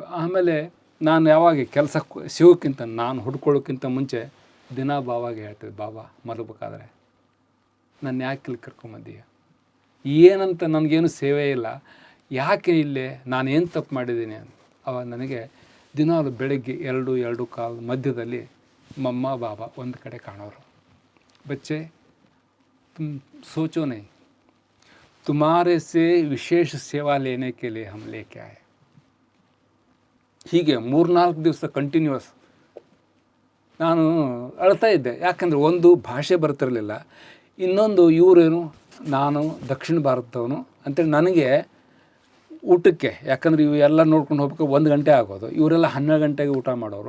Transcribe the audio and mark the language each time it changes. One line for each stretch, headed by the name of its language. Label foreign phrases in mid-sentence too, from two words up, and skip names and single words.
Kannada: ಆಮೇಲೆ ನಾನು ಯಾವಾಗ ಕೆಲಸ ಸಿಗೋಕ್ಕಿಂತ ನಾನು ಹುಡ್ಕೊಳ್ಳೋಕ್ಕಿಂತ ಮುಂಚೆ ದಿನ ಬಾವಾಗಿ ಹೇಳ್ತಿದ್ದೆ, ಬಾಬಾ ಮಲಗಬೇಕಾದ್ರೆ ನಾನು ಯಾಕೆ ಇಲ್ಲಿ ಕರ್ಕೊಂಬಂದೀಯ, ಏನಂತ ನನಗೇನು ಸೇವೆ ಇಲ್ಲ, ಯಾಕೆ ಇಲ್ಲೇ ನಾನೇನು ತಪ್ಪು ಮಾಡಿದ್ದೀನಿ ಅಂತ. ಅವಾಗ ನನಗೆ ದಿನಾಲು ಬೆಳಗ್ಗೆ 2-2:15 ಮಧ್ಯದಲ್ಲಿ ಮಮ್ಮ ಬಾಬಾ ಒಂದು ಕಡೆ ಕಾಣೋರು.
Hindi: ಬಚ್ಚೆ तुम सोचो नहीं, तुम्हारे से विशेष सेवा लेने के लिए हम लेके आए.
Kannada: ಹೀಗೆ 3-4 ದಿವಸ ಕಂಟಿನ್ಯೂಸ್ ನಾನು ಅಳ್ತಾ ಇದ್ದೆ. ಯಾಕಂದರೆ ಒಂದು ಭಾಷೆ ಬರ್ತಿರಲಿಲ್ಲ, ಇನ್ನೊಂದು ಇವರೇನು ನಾನು ದಕ್ಷಿಣ ಭಾರತದವನು ಅಂತೇಳಿ ನನಗೆ ಊಟಕ್ಕೆ, ಯಾಕಂದರೆ ಇವು ಎಲ್ಲ ನೋಡ್ಕೊಂಡು ಹೋಗ್ಬೇಕು 1 ಗಂಟೆ ಆಗೋದು, ಇವರೆಲ್ಲ 12 ಗಂಟೆಗೆ ಊಟ ಮಾಡೋರು.